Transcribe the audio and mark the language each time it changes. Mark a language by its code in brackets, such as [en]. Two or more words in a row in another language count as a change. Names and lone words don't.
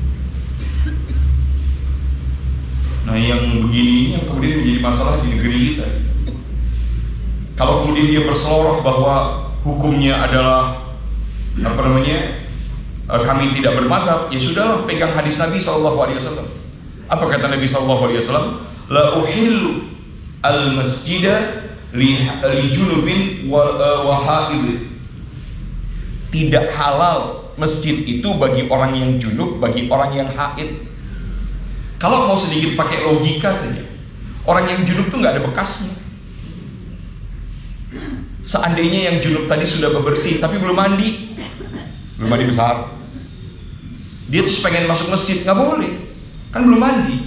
[id] Nah, yang begini ini yang kemudian menjadi masalah di negeri kita. Kalau kemudian dia berseloroh bahwa hukumnya adalah kami tidak bermadzhab, ya sudahlah, pegang hadis Nabi SAW. Apa kata Nabi SAW? [ar] لا أحل المسجد لجنب وحائض. [id] tidak halal masjid itu bagi orang yang junub, bagi orang yang haid. Kalau mau sedikit pakai logika saja, orang yang junub tuh nggak ada bekasnya. Seandainya yang junub tadi sudah bebersih tapi belum mandi besar, dia terus pengen masuk masjid, nggak boleh, kan belum mandi.